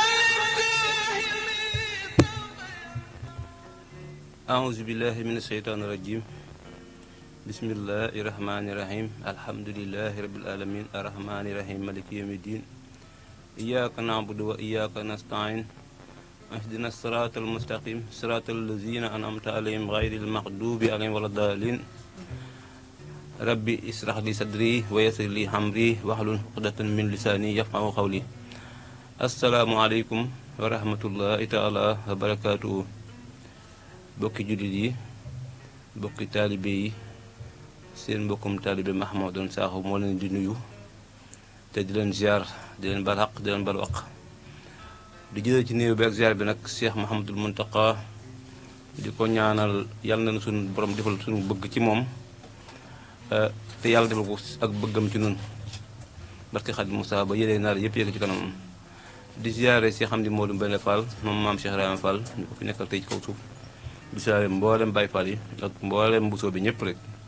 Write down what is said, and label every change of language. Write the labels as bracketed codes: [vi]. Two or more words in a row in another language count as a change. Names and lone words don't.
[ar] أعوذ بالله من الشيطان الرجيم بسم الله الرحمن الرحيم الحمد لله رب العالمين الرحمن الرحيم مالك يوم الدين إياك نعبد وإياك نستعين اهدنا الصراط المستقيم صراط الذين أنعمت عليهم غير المغضوب عليهم ولا الضالين ربي اشرح لي صدري ويسر لي أمري واحلل عقدة من لساني يفقهوا قولي السلام عليكم ورحمة الله تعالى وبركاته [wo] bokki jullit yi bokki taalibe yi seen mbokkum taalibe Mahmoudan Sakho moo leen di nuyu te di leen ziar di leen bal xaq di leen bal waq di jëlee ci nuyu bi ak ziar bi nag Cheikh Mouhamadul Mountakha di ko ñaanal yàlla na suñu borom defal suñu bëgg ci moom te yàlla defal ko ak bëggam ci nun barke Xadim Moussa ba yëlee naar yëpp yëg ci kanamam di ziare Cheikh Amdi Modou Mbène Fall moom maam Cheikh Ibrahima Fall ñu ko fi nekkal tey ci kaw suuf di ziare mboolem Baye Fall yi ak mboolem mbusoo bi ñëpp rek